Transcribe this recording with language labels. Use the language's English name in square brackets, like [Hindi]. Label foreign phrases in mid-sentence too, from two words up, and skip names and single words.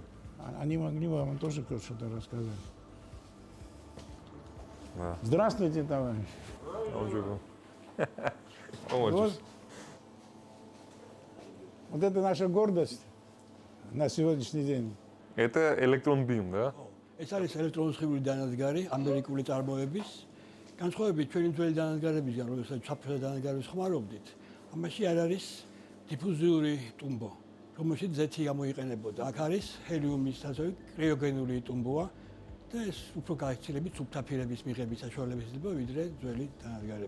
[Russian] Они могли вам тоже что-то рассказать. Да. Здравствуйте, товарищ. Вот. Вот это наша гордость на сегодняшний день. Это электрон Beam, да? [Georgian] ეს არის ელექტრონული დანადგარი ამერიკული წარმოების. განსხვავებით ჩვენი ძველი დანადგარებისგან, რომელსაც საფრთხე დანადგარებს ხმარობდით, ამაში არ არის დიფუზიური ტუმბო, რომელშიც ზეთი გამოიყენებოდა. აქ არის ჰელიუმის ასოი კრიოგენული ტუმბოა და ეს უფრო გაიხცილებით სუბთაფირების მიღების საშუალებას იძლევა ვიდრე ძველი დანადგარები.